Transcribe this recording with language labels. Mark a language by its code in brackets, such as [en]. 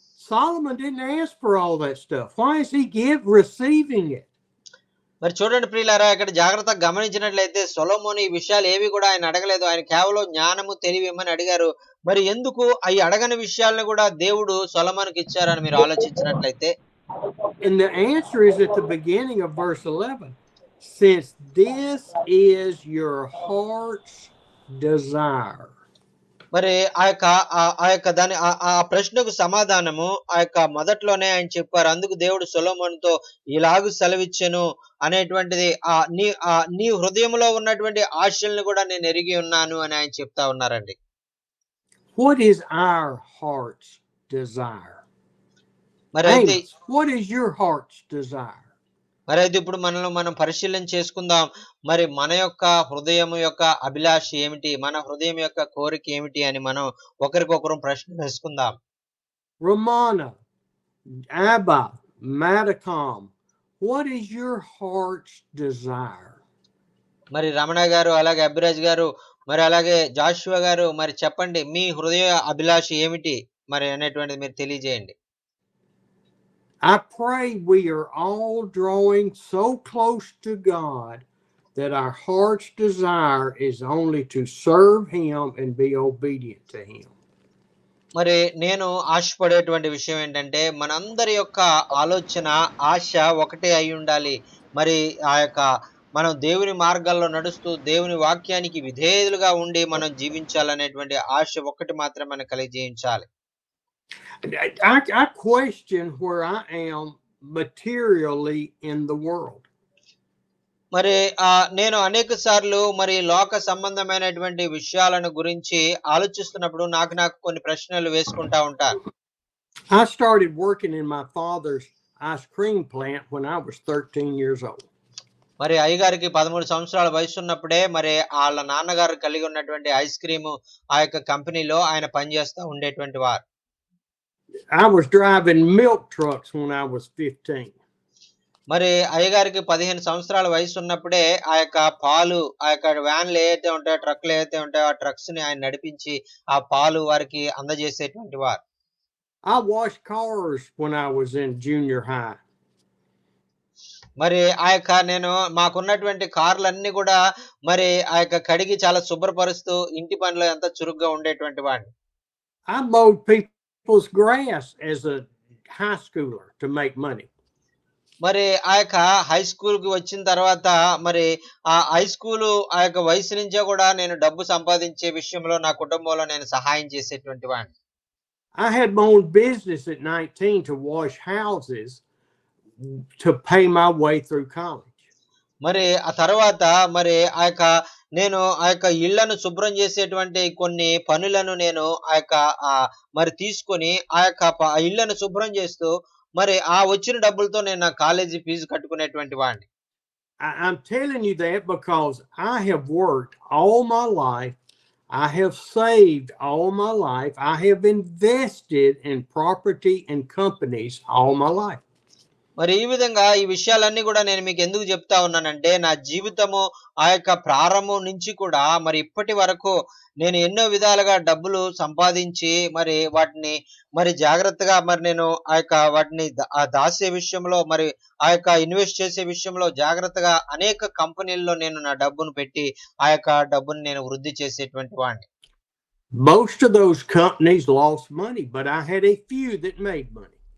[en] Solomon didn't ask for all that stuff. Why is he receiving it? [te] మరి చూడండి ప్రియులారా, ఇక్కడ జాగ్రత్తగా గమనించినట్లయితే సొలొమోను ఈ విషయాలు ఏవి కూడా ఆయన అడగలేదు. ఆయన కేవలం జ్ఞానము తెలివి ఇమ్మని అడిగారు. మరి ఎందుకు ఈ అడగని విషయాలను కూడా దేవుడు సొలొమోనుకి ఇచ్చారని మీరు ఆలోచించినట్లయితే, [en] and the answer is at the beginning of verse 11. Since this is your heart's desire. [te] మరి ఆ యొక్క దాని ఆ ప్రశ్నకు సమాధానము ఆ యొక్క మొదట్లోనే ఆయన చెప్పారు. అందుకు దేవుడు సొలొమోనుతో ఇలాగు సెలవిచ్చెను అనేటువంటిది నీ హృదయంలో ఉన్నటువంటి ఆశల్ని కూడా నేను ఎరిగి ఉన్నాను అని ఆయన చెప్తా ఉన్నారండి. [en] What is our heart's desire? [te] మరి అయితే [en] what is your heart's desire? [te] మరి అయితే ఇప్పుడు మనం పరిశీలన చేసుకుందాం. మరి మన యొక్క హృదయం యొక్క అభిలాష ఏమిటి, మన హృదయం యొక్క కోరిక ఏమిటి అని మనం ఒకరికొకరు ప్రశ్న వేసుకుందాం. [en] Ramana, Abba, Madacom, what is your heart's desire? [te] మరి రమణ గారు, అలాగే అభిరాజ్ గారు, మరి అలాగే జాషువా గారు, మరి చెప్పండి మీ హృదయ అభిలాష ఏమిటి? మరి అనేటువంటిది మీరు తెలియజేయండి. [en] I pray we are all drawing so close to God that our heart's desire is only to serve Him and be obedient to Him. [te] మరి నేను ఆశపడేటువంటి విషయం ఏంటంటే, మనందరి యొక్క ఆలోచన, ఆశ ఒకటే అయ్యుండాలి. మరి ఆ యొక్క మనం దేవుని మార్గాల్లో నడుస్తూ, దేవుని వాక్యానికి విధేయులుగా ఉండి మనం జీవించాలనేటువంటి ఆశ ఒక్కటి మాత్రమే మనకు కలిగజేయించాలి. [en] I question where I am materially in the world. [te] మరి నేను అనేక సార్లు మరి లోక సంబంధమైనటువంటి విషయాలను గురించి ఆలోచిస్తున్నప్పుడు నాకు కొన్ని ప్రశ్నలు వేసుకుంటా ఉంటాను. [en] I started working in my father's ice cream plant when I was 13 years old. [te] మరి అయ్యగారికి 13 సంవత్సరాల వయసున్నప్పుడే మరి ఆళ్ళ నాన్నగారు కలిగి ఉన్నటువంటి ఐస్ క్రీము ఆ యొక్క కంపెనీలో ఆయన పనిచేస్తా ఉండేటువంటి వారు. [en] I was driving milk trucks when I was 15. [te] మరి అయ్యగారికి 15 సంవత్సరాల వయసున్నప్పుడే ఆ యొక్క పాలు, ఆ యొక్క వ్యాన్లు ఏవైతే ఉంటాయో, ట్రక్‌లు ఏవైతే ఉంటాయో, ఆ ట్రక్స్‌ని ఆయన నడిపించి ఆ పాలు వారికి అందజేసేటువంటి వారు. [en] I washed cars when I was in junior high. [te] మరి ఆ యొక్క నేను మాకున్నటువంటి కార్లన్నీ గూడా మరి ఆ యొక్క కడిగి చాలా శుభ్రపరుస్తూ ఇంటి పనిలో ఎంతో చురుగ్గా ఉండేటువంటి వాడిని. [en] I mowed people's grass as a high schooler to make money. [te] మరి ఆ యొక్క హై స్కూల్‌కి వచ్చిన తర్వాత మరి ఆ హై స్కూలు ఆ యొక్క వయసు నుంచే గూడా నేను డబ్బు సంపాదించే విషయంలో నా కుటుంబంలో నేను సహాయం చేసేటువంటి వాడిని. [en] I had my own business at 19 to wash houses to pay my way through college. [te] మరి ఆ తర్వాత మరి నేను ఆ యొక్క ఇళ్ళను శుభ్రం చేసేటువంటి కొన్ని పనులను నేను మరి తీసుకొని ఆ ఇళ్ళను శుభ్రం చేస్తూ మరి ఆ వచ్చిన డబ్బులతో నేను నా కాలేజీ ఫీజు కట్టుకునేటువంటి వాడిని. [en] I'm telling you that because I have worked all my life. I have saved all my life. I have invested in property and companies all my life. [te] మరి ఈ విధంగా ఈ విషయాలన్నీ కూడా నేను మీకు ఎందుకు చెప్తా ఉన్నానంటే, నా జీవితము ఆ యొక్క ప్రారంభం నుంచి కూడా మరి ఇప్పటి వరకు నేను ఎన్నో విధాలుగా డబ్బులు సంపాదించి మరి వాటిని మరి జాగ్రత్తగా మరి నేను వాటిని దాసే విషయంలో మరి ఇన్వెస్ట్ చేసే విషయంలో జాగ్రత్తగా అనేక కంపెనీల్లో నేను నా డబ్బును పెట్టి ఆ యొక్క డబ్బును నేను వృద్ధి చేసేటువంటి వాడిని. [en] Most of those companies lost money, but I had a few that made money.